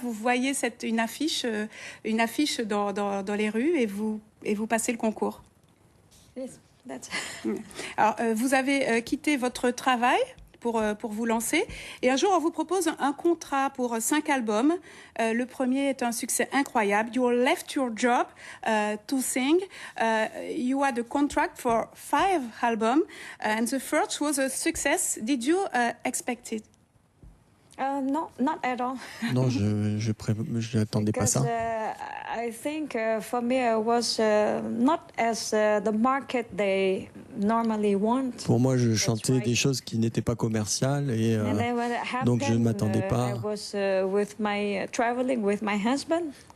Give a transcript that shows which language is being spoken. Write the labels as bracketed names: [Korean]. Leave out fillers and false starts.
[French] Vous voyez une affiche dans les rues et vous passez le concours. [English] Yes, that's... [French] Alors vous avez quitté votre travail pour vous lancer. Et un jour, on vous propose un contrat pour 5 albums. Le premier est un succès incroyable. [English] You left your job to sing. You had a contract for 5 albums. And the first was a success. Did you expect it? No, not at all. [French] Non, je n'attendais pas ça. [English] I think for me it was not as the market they normally want. [French] Pour moi, je chantais des choses qui n'étaient pas commerciales et donc je ne m'attendais pas. [English] I was traveling with my husband.